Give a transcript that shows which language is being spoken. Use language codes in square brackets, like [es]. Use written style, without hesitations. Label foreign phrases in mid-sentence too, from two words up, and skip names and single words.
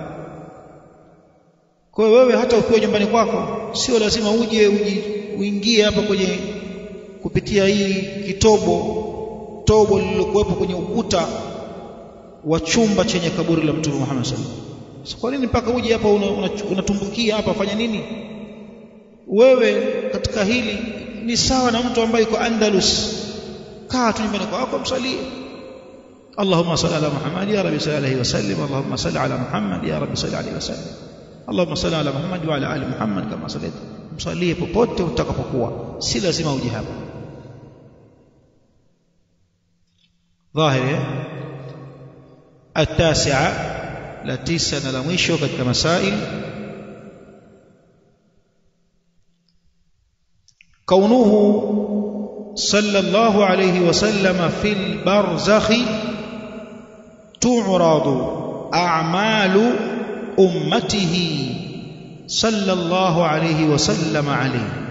[sw] Kwa hiyo wewe hata ukiwa nyumbani kwako sio lazima uingie hapa kwenye kupitia hii tobo lililokuwepo kwenye ukuta wa chumba chenye kaburi la mtume Muhammad [ar] صلى الله عليه وسلم. [sw] So, kwa nini mpaka uje hapa unatumbukia hapa, fanya nini? Wewe katika hili ni sawa na mtu ambaye yuko Andalus. Kaa tu nyumbani kwako msalie. [ar] اللهم صل على محمد يا رب صل عليه وسلم. اللهم صل على محمد يا رب صل عليه وسلم. اللهم صل على محمد وعلى آل محمد كما صليت. [sw] Msalie popote utakapokuwa, si lazima uje hapa. Dhahiri. [ar] التاسعة [sw] la 9 na la mwisho katika masail, [ar] كونه صلى الله عليه وسلم في البرزخ تعرض أعمال أمته صلى الله عليه وسلم عليه,